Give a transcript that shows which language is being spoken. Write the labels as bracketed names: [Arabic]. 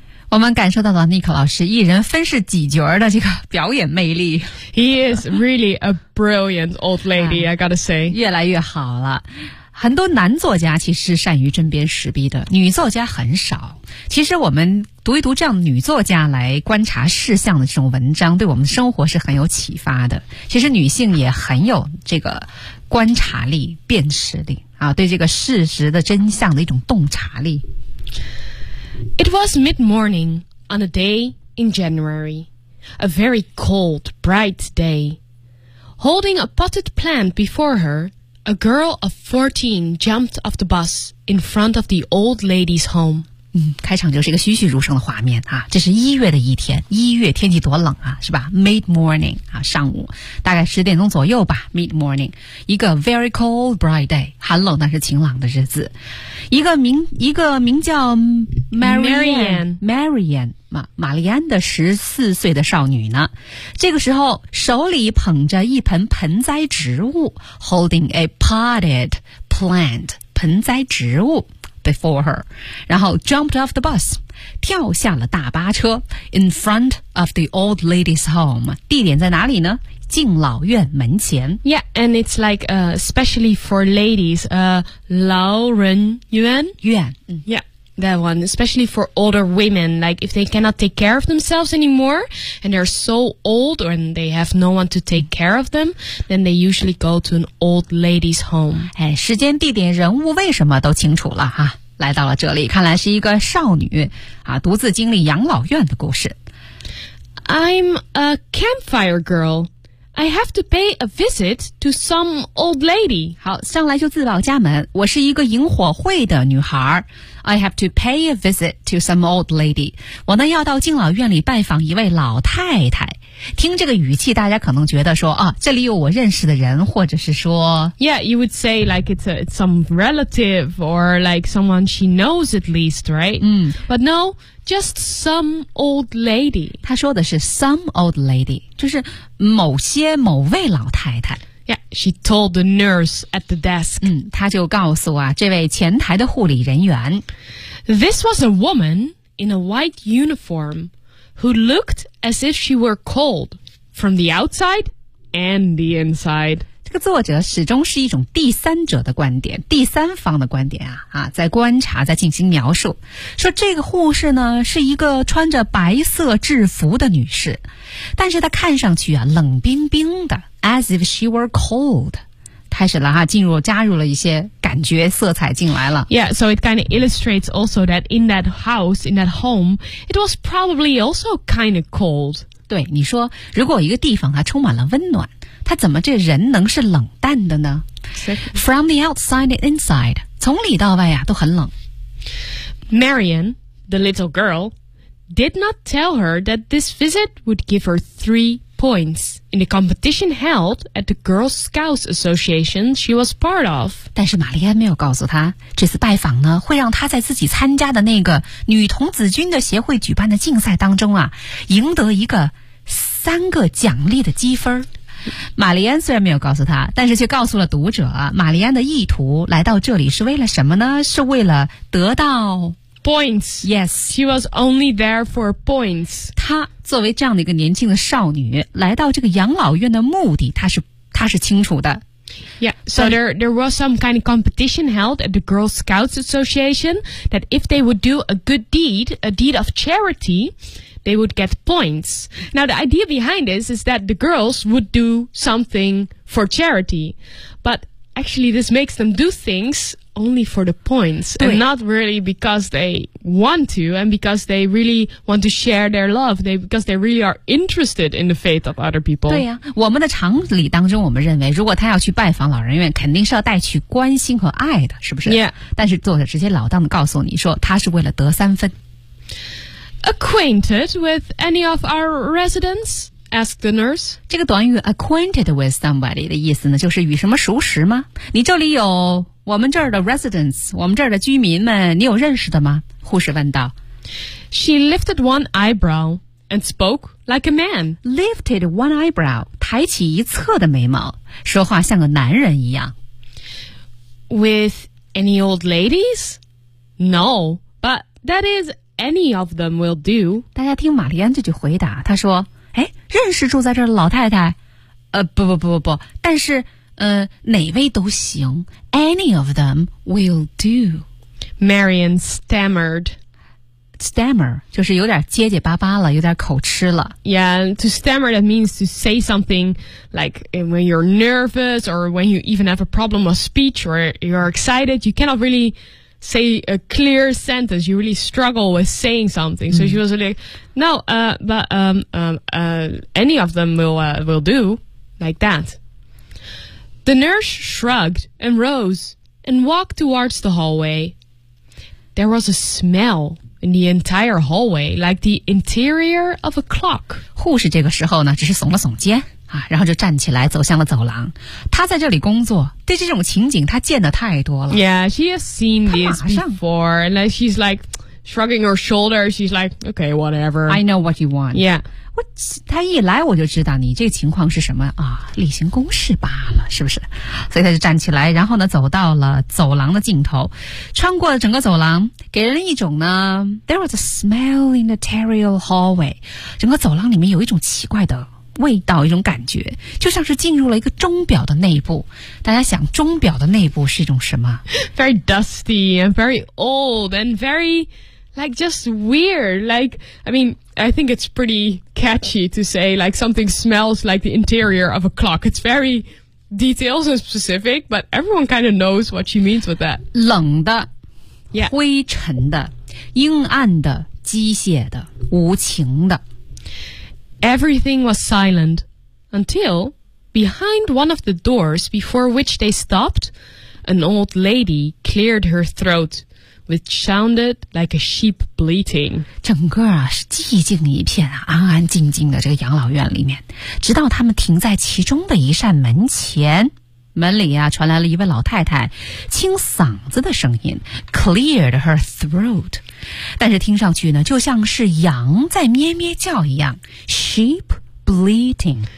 [Chinese] 我们感受到了 Nick 老师一人分饰几角的这个表演魅力。 [English] He is really a brilliant old lady, I gotta say. [Chinese] 越来越好了。很多男作家其实善于针砭时弊的，女作家很少。其实我们读一读这样女作家来观察事项的这种文章，对我们生活是很有启发的。其实女性也很有这个观察力、辨识力啊，对这个事实的真相的一种洞察力。 [English] It was mid-morning on a day in January, a very cold, bright day. Holding a potted plant before her,A girl of 14 jumped off the bus in front of the old lady's home. [Chinese] 开场就是一个栩栩如生的画面啊！这是一月的一天，一月天气多冷啊，是吧 ？ [English] Mid morning [Chinese] 啊，上午大概十点钟左右吧。 [English] Mid morning， [Chinese] 一个 [English] very cold bright day， [Chinese] 寒冷但是晴朗的日子。一个名叫 [English] Marianne [Chinese] 玛丽安的14岁的少女呢，这个时候手里捧着一盆盆栽植物 ， [English] holding a potted plant [Chinese] 盆栽植物。 [English] Before her, 然后 jumped off the bus, [Chinese] 跳下了大巴车 [English] in front of the old lady's home. [Chinese] 地点在哪里呢？敬老院门前。 [English] Yeah, and it's like, especially for ladies, 老人院。 [Chinese] 院。 [English] Yeah, that one, especially for older women, like if they cannot take care of themselves anymore, and they're so old and they have no one to take care of them, then they usually go to an old lady's home. [Chinese] 哎，时间、地点、人物为什么都清楚了哈？来到了这里，看来是一个少女啊，独自经历养老院的故事。 [English] I'm a campfire girl. I have to pay a visit to some old lady. [Chinese] 好，上来就自报家门。我是一个萤火会的女孩。 [English] I have to pay a visit to some old lady. [Chinese] 我呢要到敬老院里拜访一位老太太。听这个语气，大家可能觉得说啊，这里有我认识的人，或者是说 [English] ，Yeah, you would say like it's some relative or like someone she knows at least, right? 嗯，But no, just some old lady. [Chinese] 他说的是 [English] some old lady， [Chinese] 就是某些某位老太太。 [English] Yeah, she told the nurse at the desk. [Chinese] 嗯，他就告诉啊，这位前台的护理人员 [English] ，This was a woman in a white uniform. Who looked as if she were cold from the outside and the inside. [Chinese] 这个作者始终是一种第三者的观点，第三方的观点啊，啊，在观察，在进行描述。说这个护士呢，是一个穿着白色制服的女士，但是她看上去啊，冷冰冰的 ， [English] as if she were cold. [Chinese] 开始了哈，进入加入了一些感觉色彩进来了。 [English] Yeah, so it kind of illustrates also that in that house, in that home, it was probably also kind of cold. [Chinese] 对，你说如果一个地方它充满了温暖，它怎么这人能是冷淡的呢 ？ [English] From the outside and inside, [Chinese] 从里到外呀、啊、都很冷。 [English] Marianne, the little girl, did not tell her that this visit would give her three points in the competition held at the Girl Scouts Association she was part of. [Chinese] 但是玛丽安没有告诉她，这次拜访呢，会让她在自己参加的那个女童子军的协会举办的竞赛当中啊，赢得一个三个奖励的积分。玛丽安虽然没有告诉她，但是却告诉了读者，玛丽安的意图来到这里是为了什么呢？是为了得到 [English] Points. Yes. She was only there for points. [Chinese] 她作为这样的一个年轻的少女，来到这个养老院的目的，她是清楚的。 [English] Yeah, so there was some kind of competition held at the Girl Scouts Association that if they would do a good deed, a deed of charity, they would get points. Now, the idea behind this is that the girls would do something for charity. But actually, this makes them do things... Only for the points, and not really because they want to, and because they really want to share their love. Because they really are interested in the faith of other people. [Chinese] 对呀、啊，我们的常理当中，我们认为，如果他要去拜访老人院，肯定是要带去关心和爱的，是不是 [English] ？Yeah. [Chinese] 但是作者直接老当的告诉你说，他是为了得三分。 [English] Acquainted with any of our residents? Ask the nurse. [Chinese] 这个短语 [English] acquainted with somebody [Chinese] 的意思呢，就是与什么熟识吗？你这里有我们这儿的 residents， 我们这儿的居民们，你有认识的吗？护士问道。 [English] She lifted one eyebrow and spoke like a man. Lifted one eyebrow， [Chinese] 抬起一侧的眉毛，说话像个男人一样。 [English] With any old ladies? No, but that is any of them will do. [Chinese] 大家听玛丽安这句回答，她说。认识住在这儿的老太太，不不不不不，但是哪位都行 ， [English] any of them will do. Marianne stammered. [Chinese] Stammer 就是有点结结巴巴了，有点口吃了。 [English] Yeah, to stammer that means to say something like when you're nervous or when you even have a problem of speech or you're excited, you cannot really say a clear sentence. You really struggle with saying something. So she was like, no, any of them will do like that. The nurse shrugged and rose and walked towards the hallway. There was a smell in the entire hallway, like the interior of a clock. [Chinese] 护士这个时候呢，只是耸了耸肩啊，然后就站起来走向了走廊。她在这里工作，对这种情景她见得太多了。 [English] Yeah, she has seen this before, and then she's like shrugging her shoulders. She's like, okay, whatever. I know what you want. Yeah. [Chinese] 他一来我就知道你这个情况是什么啊，例行公事罢了，是不是？所以他就站起来，然后呢走到了走廊的尽头，穿过了整个走廊，给人一种呢 [English] There was a smell in the terrial hallway， [Chinese] 整个走廊里面有一种奇怪的味道，一种感觉，就像是进入了一个钟表的内部。大家想，钟表的内部是一种什么？ [English] Very dusty and very old and very like just weird. Like, I meanI think it's pretty catchy to say like something smells like the interior of a clock. It's very details and specific, but everyone kind of knows what she means with that. [Chinese] 冷的、 [English] yeah. [Chinese] 灰尘的、阴暗的、机械的、无情的。 [English] Everything was silent until behind one of the doors before which they stopped, an old lady cleared her throat. Which sounded like a sheep bleating. [Chinese] 整个啊是寂静一片啊，安安静静的这个养老院里面，直到他们停在其中的一扇门前，门里啊传来了一位老太太清嗓子的声音 ， [English] cleared her throat， [Chinese] 但是听上去呢就像是羊在咩咩叫一样 ， [English] sheep bleating。